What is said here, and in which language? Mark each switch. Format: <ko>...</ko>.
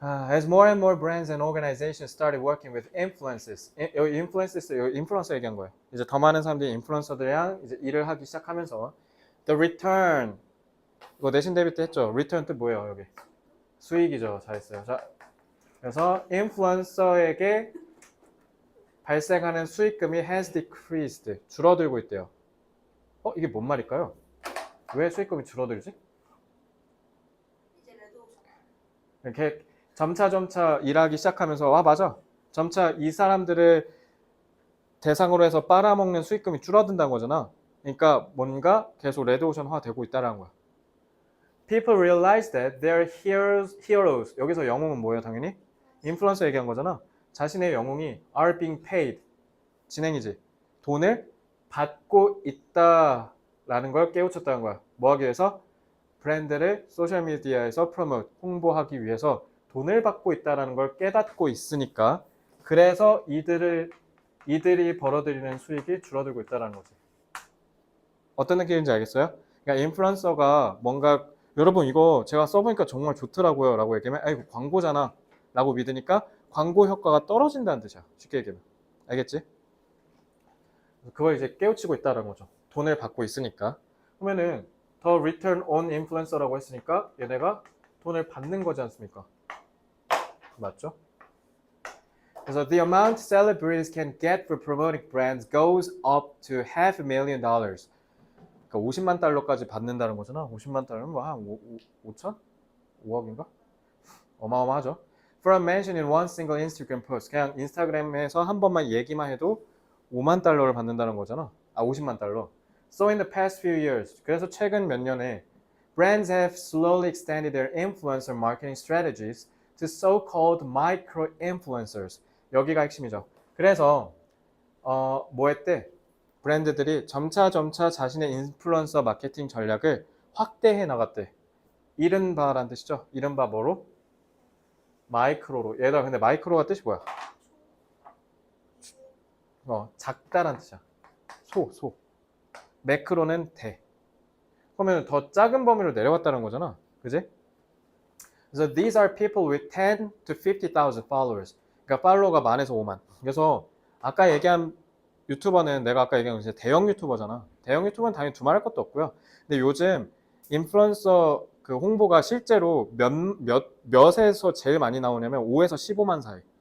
<en>As more and more brands and organizations started working with influencers,</en> <ko>여기 인플루언서 얘기한 거예요. 이제 더 많은 사람들이 인플루언서들이랑 이제 일을 하기 시작하면서</ko> <en>the return,</en> <ko>이거 내신 대비 때 했죠. return 뜻 뭐예요, 여기? 수익이죠. 잘했어요. 자, 그래서 인플루언서에게 발생하는 수익금이</ko> <en>has decreased,</en> <ko>줄어들고 있대요. 이게 뭔 말일까요? 왜 수익금이 줄어들지? 이제 레드오션. 이렇게 점차 일하기 시작하면서 맞아. 점차 이 사람들을 대상으로 해서 빨아먹는 수익금이 줄어든다는 거잖아. 그러니까 뭔가 계속 레드오션화 되고 있다는 거야.</ko> <en>People realize that their heroes.</en> <ko>여기서 영웅은 뭐예요, 당연히? 인플루언서 얘기한 거잖아. 자신의 영웅이</ko> <en>are being paid.</en> <ko>진행이지. 돈을 받고 있다라는 걸 깨우쳤다는 거야. 뭐 하기 위해서? 브랜드를 소셜미디어에서 프로모트, 홍보하기 위해서 돈을 받고 있다는 걸 깨닫고 있으니까 그래서 이들이 벌어들이는 수익이 줄어들고 있다는 거지. 어떤 느낌인지 알겠어요? 그러니까 인플루언서가 뭔가 여러분 이거 제가 써보니까 정말 좋더라고요 라고 얘기하면 이거 광고잖아 라고 믿으니까 광고 효과가 떨어진다는 뜻이야. 쉽게 얘기하면. 알겠지? 그걸 이제 깨우치고 있다는 거죠. 돈을 받고 있으니까. 그러면은 더</ko> <en>return on influencer</en> <ko>라고 했으니까 얘네가 돈을 받는 거지 않습니까? 맞죠? 그래서</ko> <en>the amount celebrities can get for promoting brands goes up to $500,000.</en> <ko>그러니까 50만 달러까지 받는다는 거잖아. 50만 달러면 뭐한 5천? 5억인가? 어마어마하죠.</ko> <en>For a mention in one single Instagram post.</en> <ko>그냥 인스타그램에서 한 번만 얘기만 해도 5만 달러를 받는다는 거잖아. 50만 달러.</ko> <en>So in the past few years,</en> <ko>그래서 최근 몇 년에</ko> <en>brands have slowly extended their influencer marketing strategies to so-called micro-influencers.</en> <ko>여기가 핵심이죠. 그래서 뭐 했대? 브랜드들이 점차 자신의 인플루언서 마케팅 전략을 확대해 나갔대. 이른바란 뜻이죠. 이른바 뭐로? 마이크로로. 얘들아 근데 마이크로가 뜻이 뭐야? 작다란 뜻이야. 소. 매크로는 대. 그러면 더 작은 범위로 내려갔다는 거잖아. 그지?</ko> <en>그래서 these are people with 10 to 50,000 followers.</en> <ko>그러니까 팔로워가 만에서 5만. 그래서 아까 얘기한 유튜버는 내가 아까 얘기한 이제 대형 유튜버잖아. 대형 유튜버는 당연히 두말할 것도 없고요. 근데 요즘 인플루언서 그 홍보가 실제로 몇에서 제일 많이 나오냐면 5에서 15만 사이.</ko>